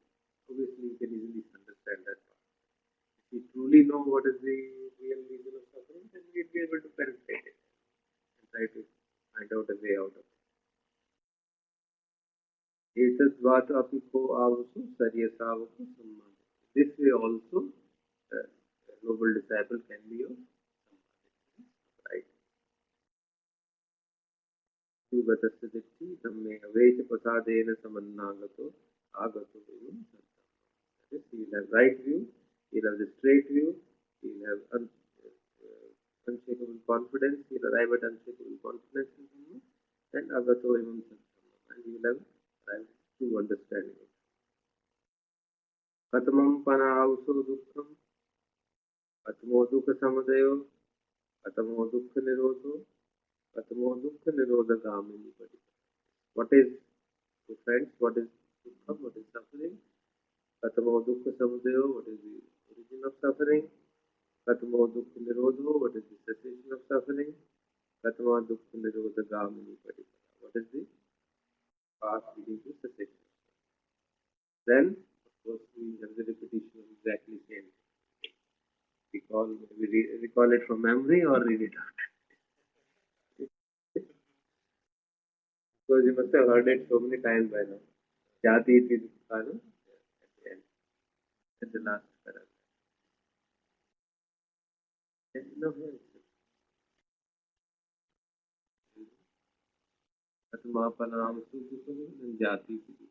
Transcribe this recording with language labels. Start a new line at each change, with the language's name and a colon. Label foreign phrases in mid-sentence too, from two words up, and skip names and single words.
English: Obviously, you can easily understand that part. If we truly know what is the real reason of suffering, then we'll be able to penetrate it and try to find out a way out of it. This way also, a noble disciple can be of right.
Pali: Yugatasya ditti dhamme avecha prasadena samannagato agato imam saddhamma.
English: That is, he will have right view, he will have the straight view, he will have unshakable confidence, he will arrive at unshakable confidence in Dhamma, and
Pali: agato imam saddhamma,
English: and he will have true understanding.
Pali: Katamam panavso dukkham, katamo dukkha samudayo, katamo dukkha nirodho, katamo dukkha nirodhagamini padipata.
English: What is, friends, what is dukkha, what is suffering?
Pali: Katamo dukkha samudayo,
English: what is the origin of suffering?
Pali: Katamo dukkha nirodho,
English: what is the cessation of suffering?
Pali: Katamo dukkha nirodhagamini padipata,
English: what is the path leading to cessation? Then, of course, we have the repetition of exactly same thing. We recall it from memory or read it out. Because you must have heard it so many times by now.
Pali: Jati iti dukkha,
English: at the end, at the last paragraph.
Pali: No, Atmapanam and Jati iti.